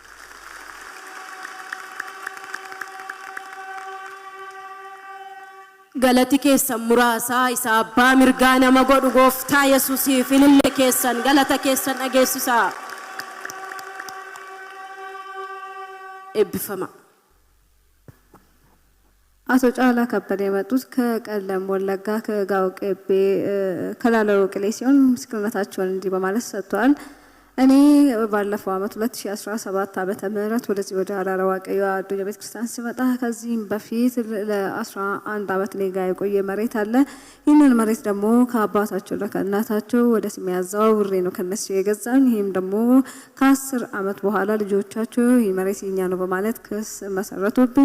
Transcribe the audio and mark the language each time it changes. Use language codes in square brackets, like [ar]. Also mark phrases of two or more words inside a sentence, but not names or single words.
[om] galati keessan muraasaa isa abbaa mirgaa nama godhu gooftaa Yesuusiif ilille keessan galata keessan dhageessisaa. ebbifama. [am] አቶ ጫላ ከበደ የመጡት ከቀለም ወለጋ ከጋው ቀቤ ከላለው ቅሌ ሲሆን ምስክርነታቸውን እንዲህ በማለት ሰጥተዋል። እኔ ባለፈው አመት 2017 ዓመተ ምህረት ወደዚህ ወደ ሀራራ ዋቀዮ አዱኛ ቤተክርስቲያን ስመጣ ከዚህም በፊት ለ11 አመት እኔ ጋር የቆየ መሬት አለ። ይህንን መሬት ደግሞ ከአባታቸው ከእናታቸው ወደ ስሜ አዘዋውሬ ነው ከነሱ የገዛኝ። ይህም ደግሞ ከ10 አመት በኋላ ልጆቻቸው ይህ መሬት የኛ ነው በማለት ክስ መሰረቱብኝ።